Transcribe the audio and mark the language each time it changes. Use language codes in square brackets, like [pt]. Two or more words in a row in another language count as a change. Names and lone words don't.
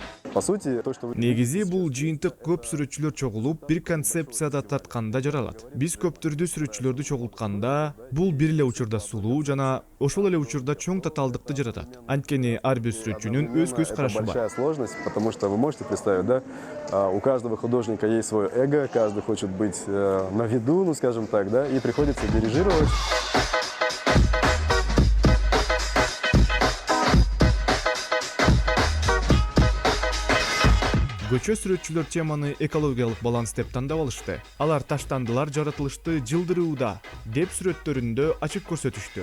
[ru] По сути, то, что вы... [ky] Негизи бул жыйынтык көп сүрөтчүлөр чогулуп бир концепцияда тартканда жаралат. Биз көптөрдү сүрөтчүлөрдү чогултканда бул бир эле учурда сулуу жана ошол эле учурда чоң татаалдыкты жаратат. Анткени ар бир сүрөтчүнүн өз көз Это карашы бар. [ru] большая сложность, потому что вы можете представить, да, у каждого художника есть свое эго, каждый хочет быть на виду, ну скажем так, да, и приходится дирижировать. [ky] Көчө сүрөтчүлөр теманы экологиялык баланс деп тандап алышты. Алар таштандылар жаратылышты жылдырууда деп сүрөттөрүндө ачык көрсөтүштү.